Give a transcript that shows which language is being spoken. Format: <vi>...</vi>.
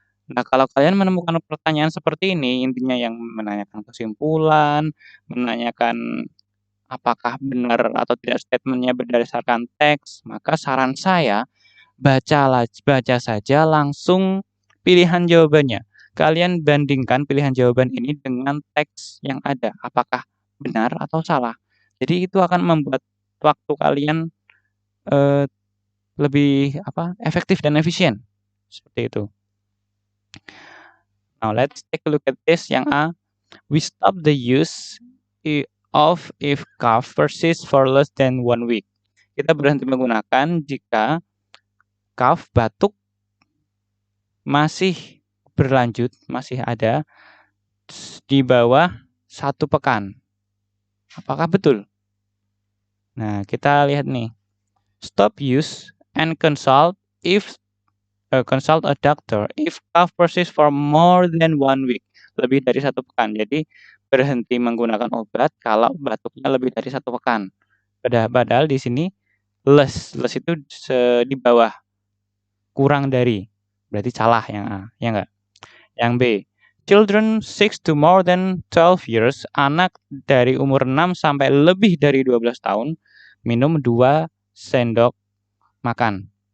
<id>Nah, kalau kalian menemukan pertanyaan seperti ini, intinya yang menanyakan kesimpulan, menanyakan apakah benar atau tidak statement-nya berdasarkan teks, maka saran saya baca saja langsung pilihan jawabannya. Kalian bandingkan pilihan jawaban ini dengan teks yang ada, apakah benar atau salah. Jadi itu akan membuat waktu kalian lebih efektif dan efisien. Seperti itu.</id> <en>Now let's take a look at this yang A. We stop the use of if cough persists for less than 1 week.</en> <id>Kita berhenti menggunakan jika cough batuk masih berlanjut, masih ada di bawah 1 pekan. Apakah betul? Nah, kita lihat nih.</id> <en>Stop use and consult a doctor if cough persists for more than 1 week.</en> <id>Lebih dari 1 pekan. Jadi berhenti menggunakan obat kalau batuknya lebih dari 1 pekan. Padahal di sini less itu di bawah, kurang dari. Berarti salah yang A, ya enggak? Yang B. Children 6 to more than 12 years, anak dari umur 6 sampai lebih dari 12 tahun, minum 2 sendok makan.</id>